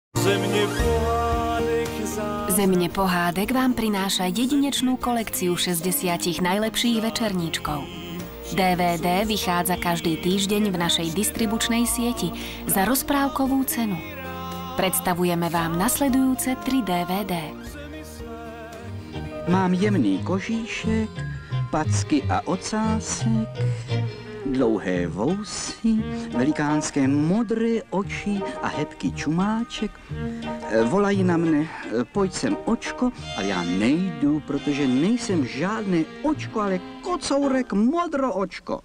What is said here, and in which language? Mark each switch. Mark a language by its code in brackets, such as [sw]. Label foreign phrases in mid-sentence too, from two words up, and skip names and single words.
[sk] Země pohádek vám prináša jedinečnú kolekciu 60 najlepších večerníčkov. DVD vychádza každý týždeň v našej distribučnej sieti za rozprávkovú cenu. Predstavujeme vám nasledujúce 3 DVD. [cs] Mám jemný kožíšek, packy a ocásek, dlouhé vousy, velikánské modré oči a hebký čumáček. Volají na mne, pojď sem očko, ale já nejdu, protože nejsem žádné očko, ale kocourek modroočko.